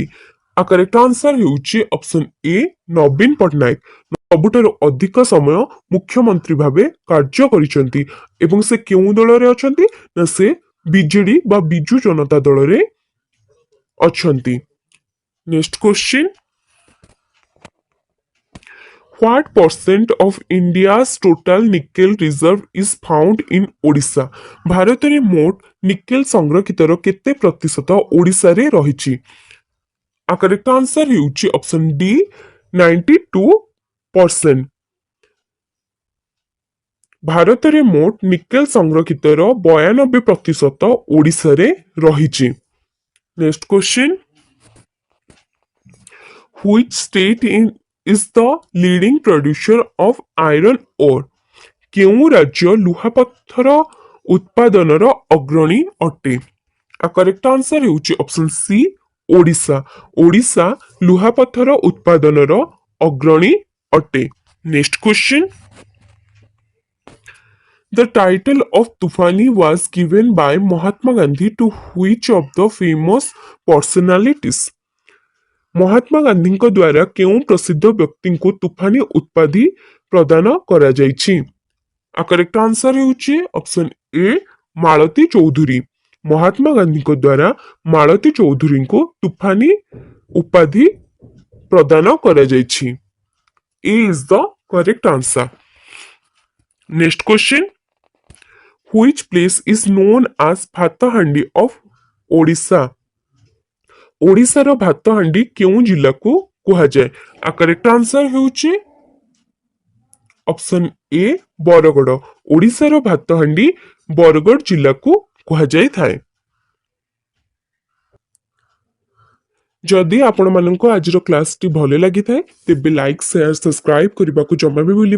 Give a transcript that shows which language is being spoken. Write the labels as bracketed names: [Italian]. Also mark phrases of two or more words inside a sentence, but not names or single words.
[English] correct answer [Odia] ହେଉଛି [English] option A [Odia] ନବୀନ ପଟ୍ଟନାୟକ। ସବୁଠାରୁ ଅଧିକ ସମୟ ମୁଖ୍ୟମନ୍ତ୍ରୀ ଭାବେ କାର୍ଯ୍ୟ କରିଛନ୍ତି ଏବଂ ସେ କେଉଁ ଦଳରେ ଅଛନ୍ତି? ନା ସେ ବିଜେଡି ବା ବିଜୁ ଜନତା ଦଳରେ ଅଛନ୍ତି। [English] next question. What percent of India's total nickel reserve is found in Odisha? [Odia] ଭାରତରେ ମୋଟ ନିକେଲ ସଂରକ୍ଷିତର କେତେ ପ୍ରତିଶତ ଓଡ଼ିଶାରେ ରହିଛି? [English] correct answer [Odia] ହେଉଛି [English] option D [Odia] 92%। ଭାରତରେ ମୋଟ ନିକେଲ ସଂରକ୍ଷିତର 92% ଓଡ଼ିଶାରେ ରହିଛି। [English] next question. Which state is the leading producer of iron ore? [Odia] କେଉଁ ରାଜ୍ୟ ଲୁହାପଥର ଉତ୍ପାଦନର ଅଗ୍ରଣୀ ଅଟେ? [English] correct answer [Odia] ହେଉଛି [English] option C [Odia] ଓଡ଼ିଶା। ଓଡ଼ିଶା ଲୁହାପଥର ଉତ୍ପାଦନର ଅଗ୍ରଣୀ ଅଟେ। [English] next question. The title of Tufani was given by Mahatma Gandhi to which of the famous personalities? [Odia] ମହାତ୍ମା ଗାନ୍ଧୀଙ୍କ ଦ୍ୱାରା କେଉଁ ପ୍ରସିଦ୍ଧ ବ୍ୟକ୍ତିଙ୍କୁ ତୁଫାନି ଉପାଧି ପ୍ରଦାନ କରାଯାଇଛି? [English] correct answer [Odia] ହେଉଛି [English] option A [Odia] ମାଳତୀ ଚୌଧୁରୀ। ମହାତ୍ମା ଗାନ୍ଧୀଙ୍କ ଦ୍ୱାରା ମାଳତୀ ଚୌଧୁରୀଙ୍କୁ ତୁଫାନି ଉପାଧି ପ୍ରଦାନ କରାଯାଇଛି। [English] A is the correct answer. Next question. Which place is known as ଭାତହାଣ୍ଡି of ଓଡ଼ିଶା? [Odia] ଓଡ଼ିଶାର ଭାତହାଣ୍ଡି କେଉଁ ଜିଲ୍ଲାକୁ କୁହାଯାଏ? ଆ [English] correct answer [Odia] ହେଉଛି [English] option A [Odia] ବରଗଡ଼। ଓଡ଼ିଶାର ଭାତହାଣ୍ଡି ବରଗଡ଼ ଜିଲ୍ଲାକୁ କୁହାଯାଇଥାଏ। ଯଦି ଆପଣମାନଙ୍କୁ ଆଜିର କ୍ଲାସଟି ଭଲ ଲାଗିଥାଏ ତେବେ [English] like share subscribe [Odia] କରିବାକୁ ଜମା ବି ଭୁଲିବେନି।